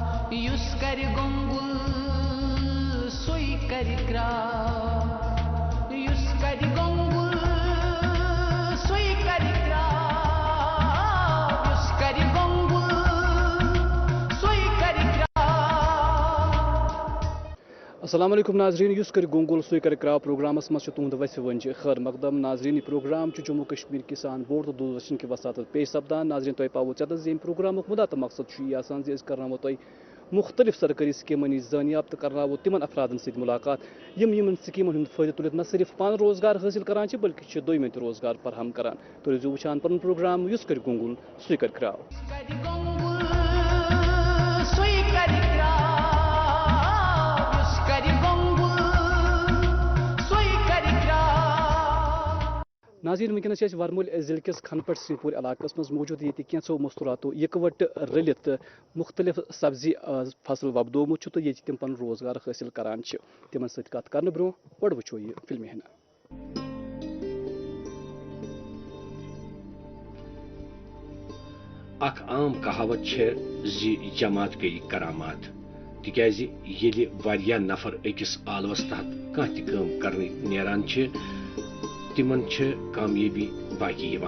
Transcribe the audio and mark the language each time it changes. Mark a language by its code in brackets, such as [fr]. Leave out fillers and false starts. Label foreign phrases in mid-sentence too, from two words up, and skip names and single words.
[ks] یُس کَرِ گۄنٛگُل سُے کَرِ کرٛاو یُس کَرِ گۄنٛگُل سُے کَرِ کرٛاو یُس کَرِ گۄنٛگُل سُے کَرِ کرٛاو. [ar] السلام علیکم [ks] ناظرین. یُس کَرِ گۄنٛگُل سُے کَرِ کرٛاو پروگرامس منٛز چھُ تُہُنٛد وسہِ ونجہِ خٲر مقدم. ناظرین یہ پروگرام چھُ جموں کشمیر کسان بورڈ تہٕ دوٗردرشن کہِ وساتت پیش سپدان. ناظرین تۄہہِ پاوو ژےٚ زِ ییٚمہِ پروگرامُک مُدا تہٕ مقصد چھُ یہِ آسان زِ أسۍ کرناوو تۄہہِ مختلف سرکٲری سکیٖمن نِش زٲنیاب تہٕ کرناوو تِمن افرادن سۭتۍ مُلاقات یِم یِمن سکیٖمن ہُنٛد فٲیدٕ تُلِتھ نہ صرف پانہٕ روزگار حٲصِل کران چھِ بلکہِ چھِ دوٚیمٮ۪ن تہِ روزگار فراہم کران. تُہۍ روٗزِو وٕچھان پنُن پروگرام یُس کَرِ گۄنٛگُل سُے کَرِ کرٛاو. ناظرین ونکیٚنس چھِ أسۍ ورمُلۍ ضلعہٕ کِس کھنپٹ سِنٛگھ پوٗر علاقس منٛز موٗجوٗد. ییٚتہِ کینٛژھو مستوٗراتو اِکوٹہٕ رٔلِتھ مُختٔلِف سبزی فصل وۄپدومُت چھُ تہٕ ییٚتہِ تِم پنُن روزگار حٲصِل کران چھِ. تِمن سۭتۍ کتھ کرنہٕ برٛونٛہہ گۄڈٕ وٕچھو یہِ فِلمہِ ہنا. اکھ عام کہاوت چھےٚ زِ جماعت گٔیہِ کرامات تِکیازِ ییٚلہِ واریاہ نفر أکِس آلوس تحت کانٛہہ تہِ کٲم کرنہٕ نیران چھِ تِمن چھِ کامیٲبی باقی یِوان.